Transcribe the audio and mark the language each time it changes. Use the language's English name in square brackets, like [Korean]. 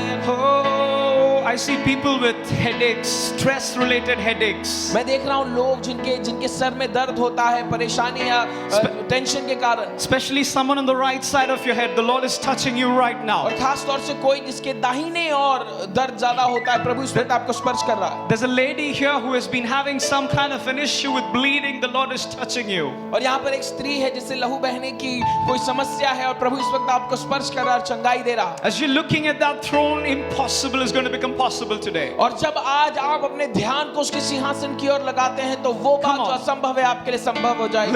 [English] Oh, I see people with headaches, stress-related headaches. [Hindi] मैं देख रहा हूं लोग जिनके सर में दर्द होता है, परेशानी या टेंशन के कारण। [English] Especially someone on the right side of your head. The Lord is touching you right now. [Hindi] और खास तौर से कोई जिसके दाहिने और दर्द ज्यादा होता है, प्रभु इस वक्त आपको स्पर्श कर रहा है। [English] There's a lady here who has been having some kind of an issue with bleeding. The Lord is touching you. [Hindi] और यहाँ पर एक स्त्री है जिसे लहू बहने की कोई समस्या है और प्रभु इस वक्त आपको स्पर्श कर रहा है और चंगाई दे रहा है। [English] As you're looking at that throne, impossible is going to become possible today. [Hindi] और जब आज आप अपने ध्यान को उसके सिंहासन की ओर लगाते हैं तो वो बात जो असंभव है आपके लिए संभव हो जाएगी।